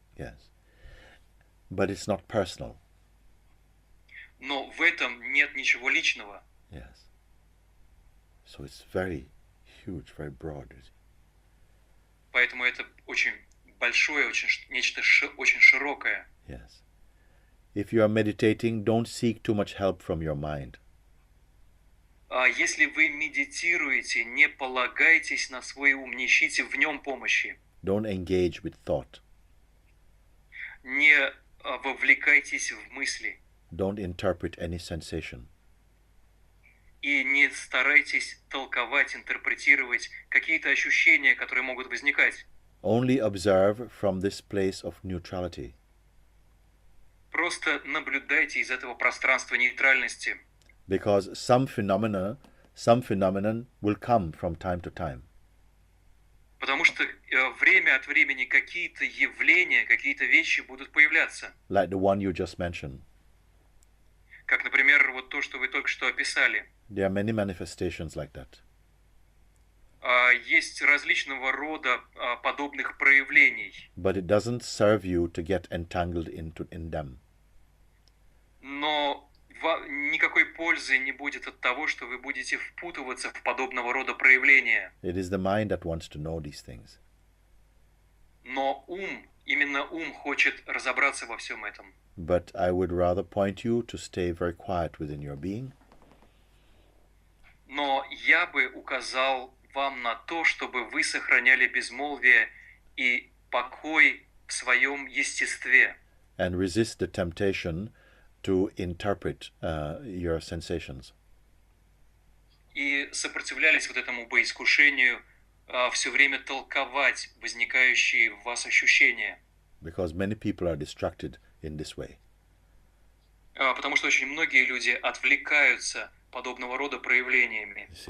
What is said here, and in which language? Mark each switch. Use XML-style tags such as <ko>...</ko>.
<en>Yes, but it's not personal.</en> <ru>Но в этом нет ничего личного.</ru> <en>Yes, so it's very huge, very broad.</en> <ru>Поэтому это очень большое, очень нечто очень широкое.</ru> <en>Yes. If you are meditating, don't seek too much help from your mind.</en> <ru>Если вы медитируете, не полагайтесь на свой ум, не ищите в нем помощи.</ru> <en>Don't engage with thought.</en> <ru>Не вовлекайтесь в мысли.</ru> <en>Don't interpret any sensation.</en> <ru>И не старайтесь толковать, интерпретировать какие-то ощущения, которые могут возникать.</ru> <en>Only observe from this place of neutrality.</en> <ru>Просто наблюдайте из этого пространства нейтральности.</ru> <en>Because some phenomenon will come from time to time.</en> <ru>Потому что время от времени какие-то явления, какие-то вещи будут появляться.</ru> <en>Like the one you just mentioned.</en> <ru>Как, например, вот то, что вы только что описали.</ru> <en>There are many manifestations like that.</en> <ru>Есть различного рода подобных проявлений.</ru> <en>But it doesn't serve you to get entangled in them.</en> <ru>Но никакой пользы не будет от того, что вы будете впутываться в подобного рода проявления.</ru> <en>It is the mind that wants to know these things.</en> <ru>Но именно ум хочет разобраться во всем этом.</ru> <en>But I would rather point you to stay very quiet within your being.</en> <ru>Но я бы указал вам на то, чтобы вы сохраняли безмолвие и покой в своем естестве.</ru> <en>And resist the temptation to interpret your sensations.</en> <ru>И сопротивлялись вот этому искушению все время толковать возникающие в вас ощущения.</ru> <en>Because many people are distracted in this way.</en> <ru>Потому что очень многие люди отвлекаются подобного рода проявлениями.</ru>